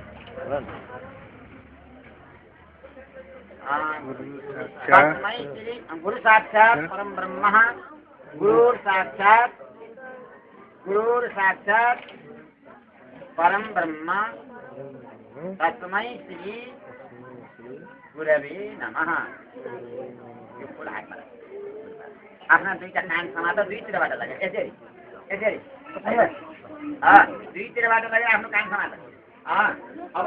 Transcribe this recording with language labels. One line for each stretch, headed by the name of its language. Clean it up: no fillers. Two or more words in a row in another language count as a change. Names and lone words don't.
Sanskrit: तस्मै श्री गुरु साक्षात् परम ब्रह्म गुरुर् साक्षात् परम ब्रह्म तस्मै श्री गुरवे नमः।
Nepali: आफ्ना दुईटा कान समातेर दुईतिरबाट लगे यसरी यसरी दुईतिरबाट लगे आफ्नो कान समातेर अब